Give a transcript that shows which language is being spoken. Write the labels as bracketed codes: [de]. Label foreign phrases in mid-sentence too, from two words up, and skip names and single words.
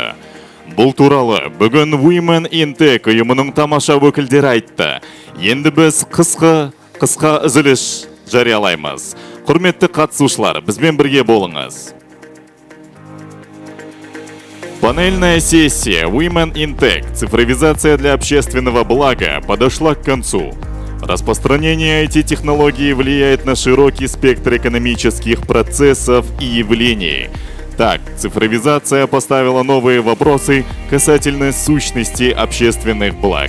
[kk] Бұл туралы бүгін Women in Tech ұйымының тамаша өкілдері айтты. Енді біз қысқа үзіліс жариялаймыз. Құрметті қатысушылар, бізбен бірге болыңыз. [ru] Панельная сессия Women in Tech «Цифровизация для общественного блага» подошла к концу. Распространение IT-технологий влияет на широкий спектр экономических процессов и явлений. Так, цифровизация поставила новые вопросы касательно сущности общественных благ.